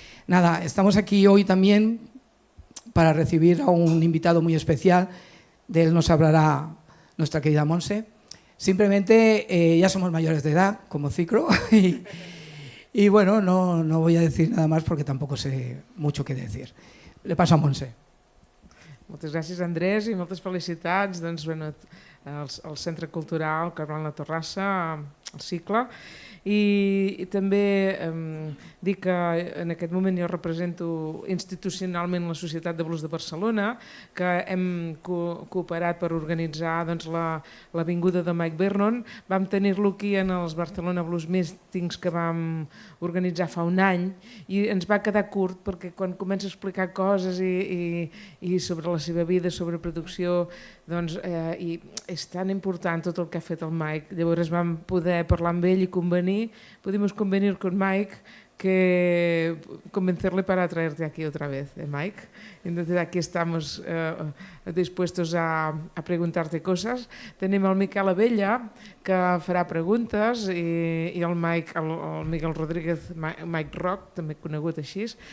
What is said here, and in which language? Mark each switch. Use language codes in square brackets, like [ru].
[es] Nada, estamos aquí hoy también para recibir a un invitado muy especial. De él nos hablará nuestra querida Montse. Simplemente ya somos mayores de edad como ciclo y bueno, no voy a decir nada más porque tampoco sé mucho qué decir. Le paso a Montse. [ca] Moltes gràcies, Andrés, i moltes felicitats al Centre Cultural Collblanc-la Torrassa, al Cicle. I també dir que en aquest moment jo represento institucionalment la Societat de Blues de Barcelona, que hem cooperat per organitzar la vinguda de Mike Vernon. Vam tenir-lo aquí en els Barcelona Blues Meetings que vam organitzar fa un any i ens va quedar curt perquè quan comença a explicar coses i sobre la seva vida, sobre producció, i és tan important tot el que ha fet el Mike. Llavors vam poder parlar amb ell i [es] pudimos convenir con Mike que convencerle para traerte aquí otra vez, Mike. Entonces aquí estamos dispuestos a preguntarte cosas. [ca] Tenim el Miquel Abella que farà preguntes i el Miguel Rodríguez, Mike Rock, també conegut així.